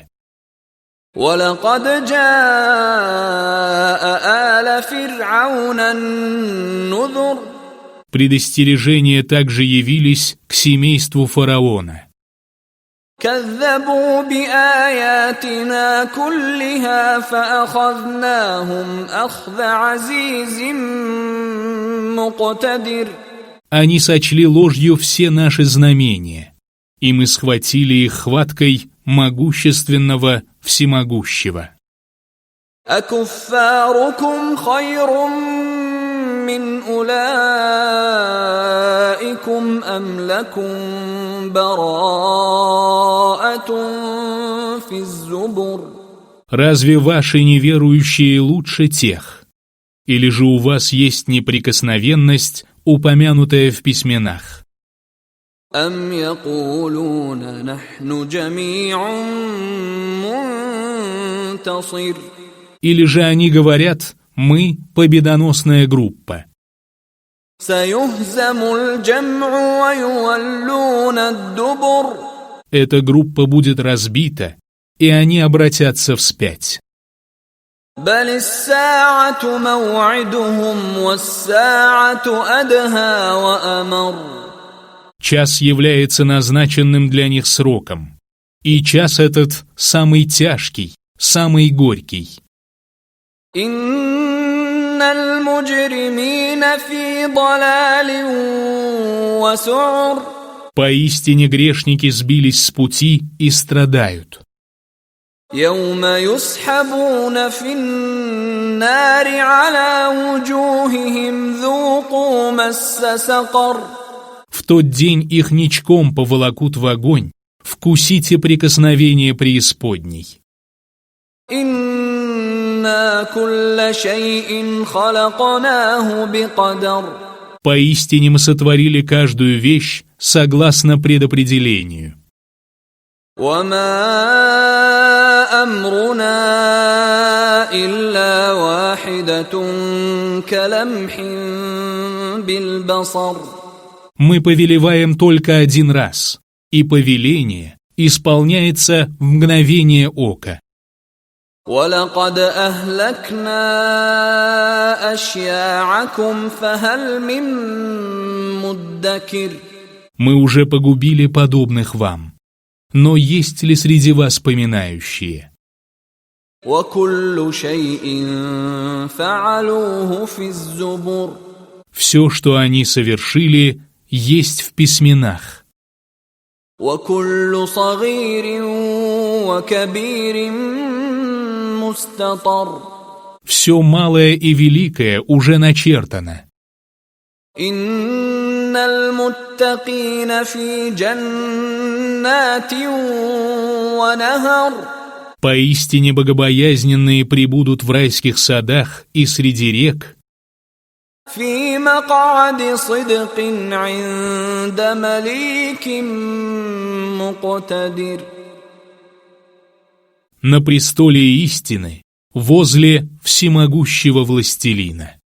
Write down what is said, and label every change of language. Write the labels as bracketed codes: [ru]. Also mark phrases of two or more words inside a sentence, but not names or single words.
[ar] ولقد جاء آل فرعون النذر. [ru] Предостережения также явились к семейству фараона. [ar] كذبوا بآياتنا كلها فأخذناهم أخذ عزيز مقتدر. [ru] Они сочли ложью все наши знамения, и мы схватили их хваткой могущественного всемогущего. [ar] أكفاركم خير من أولئكم أم لكم براءة في الزبر. [ru] Разве ваши неверующие лучше тех? Или же у вас есть неприкосновенность, упомянутая в письменах? [ar] أم يقولون نحن جميع منتصر. [ru] Или же они говорят, мы победоносная группа. [ar] سيهزم الجمع ويولون الدبر. [ru] Эта группа будет разбита, и они обратятся вспять. [ar] بل الساعة موعدهم والساعة أدهى وأمر. [ru] Час является назначенным для них сроком, и час этот самый тяжкий, самый горький. [ar] إن المجرمين في ضلال وسعر. [ru] Поистине грешники сбились с пути и страдают. [ar] يوم يسحبون في النار على وجوههم ذوقوا مس سقر. [ru] В тот день их ничком поволокут в огонь, вкусите прикосновение преисподней. [ar] إنا كل شيء خلقناه بقدر. [ru] Поистине мы сотворили каждую вещь согласно предопределению. [ar] وما أمرنا إلا واحدة كلمح بالبصر. [ru] Мы повелеваем только один раз, и повеление исполняется в мгновение ока. [ar] ولقد أهلكنا أشياعكم فهل من مدكر. [ru] Мы уже погубили подобных вам, но есть ли среди вас поминающие? [ar] وكل شيء فعلوه في الزبر. [ru] Все, что они совершили, есть в письменах. [ar] وكل صغير وكبير مستطر. [ru] Все малое и великое уже начертано. [ar] إن المتقين في جنات ونهر. [ru] Поистине богобоязненные пребудут в райских садах и среди рек. [ar] في مقعد صدق عند مليك مقتدر. [ru] На престоле истины, возле всемогущего властелина.